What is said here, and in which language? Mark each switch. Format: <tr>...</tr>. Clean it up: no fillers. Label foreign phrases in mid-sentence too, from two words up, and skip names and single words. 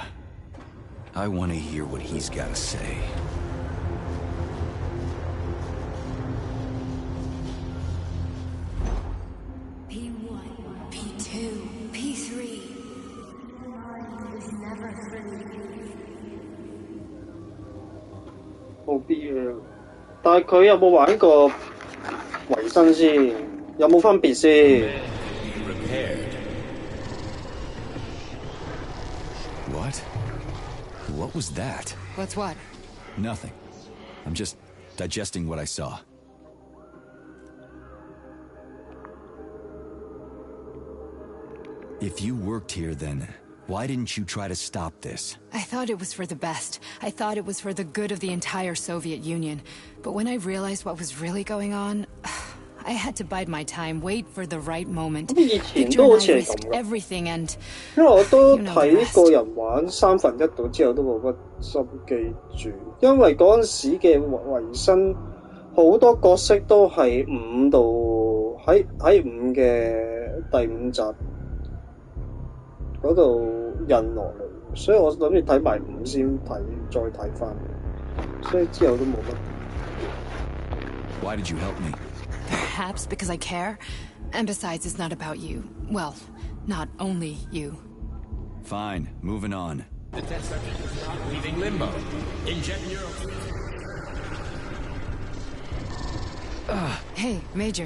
<en>I want to hear what he's got to say. P1, P2, P3. Is never through.</en> <yue>冇必要。但係佢有冇玩過維生先？有冇分別先？</yue> <en>What? What was that? What's what? Nothing. I'm just digesting what I saw. If you worked here, then why didn't you try to stop this? I thought it was for the best. I thought it was for the good of the entire Soviet Union. But when I realized what was really going on, I had to bide my time, wait for the right moment. Victor and I risked everything and...</en> <yue>因為我都睇過人玩1/3度之後都冇乜心機住，因為嗰陣時嘅維新好多角色都係5度喺5嘅第5集嗰度印落嚟，所以我諗住睇埋5先睇，再睇翻，所以之後都冇乜。</yue> <en>Why did you help me? Perhaps because I care. And besides, it's not about you. Well, not only you. Fine, moving on. The test subject is not leaving limbo. Inject neural... Hey, Major.</en>